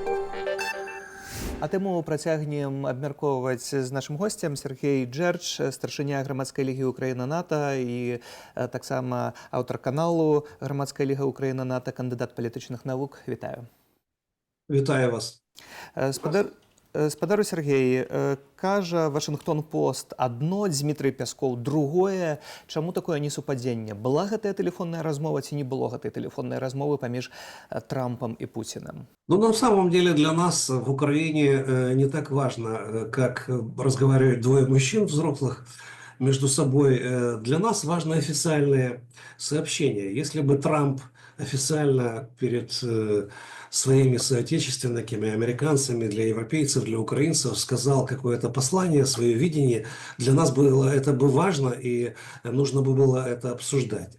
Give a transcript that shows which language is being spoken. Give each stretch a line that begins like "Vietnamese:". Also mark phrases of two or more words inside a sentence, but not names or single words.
Belarusian: А тэму працягнем абмяркоўваць з нашым госцем Сергей Джэрч, старшыня грамадскай лігі Украіна-НАТО і таксама аўтар каналу грамадская ліга Украіна-НАТО, кандыдат палітычных навук. Вітаю. Вітаю вас. Спадару Сергей, кажа «Вашингтон Пост» адно, Дмітрый Пяскоў другое. Чаму такое несупадзенне? Была гэтая тэлефонная размова ці не было гэтай тэлефоннай размовы паміж Трампом и Путиным?
Russian: Ну, на самом деле для нас в Украине не так важно, как разговаривают двое мужчин взрослых между собой. Для нас важно официальное сообщение. Если бы Трамп официально перед своими соотечественниками, американцами, для европейцев, для украинцев сказал какое-то послание, свое видение, для нас было это бы важно и нужно бы было это обсуждать.